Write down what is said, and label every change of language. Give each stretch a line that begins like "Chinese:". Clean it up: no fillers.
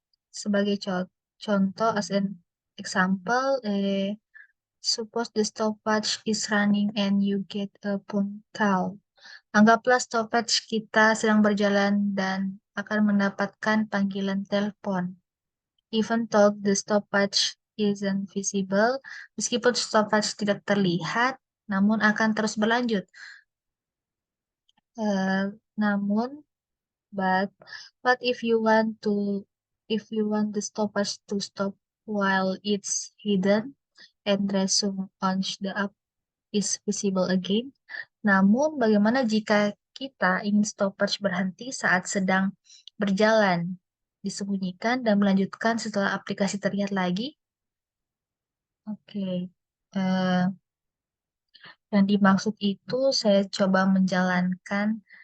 Indonesian: Sebagai contoh,
English: as an example, suppose the stopwatch is running and you get a phone call.
Indonesian: Anggaplah stopwatch kita sedang berjalan dan akan mendapatkan panggilan telepon.
English: Even though the stopwatch isn't visible,
Indonesian: meskipun stopwatch tidak terlihat, namun akan terus berlanjut. Namun,
English: but if you want the stopwatch to stop while it's hidden and resume once the app is visible again.
Indonesian: Namun, bagaimana jika kita ingin stopwatch berhenti saat sedang berjalan, disembunyikan dan melanjutkan setelah aplikasi terlihat lagi? Oke. Yang dimaksud itu saya coba menjalankan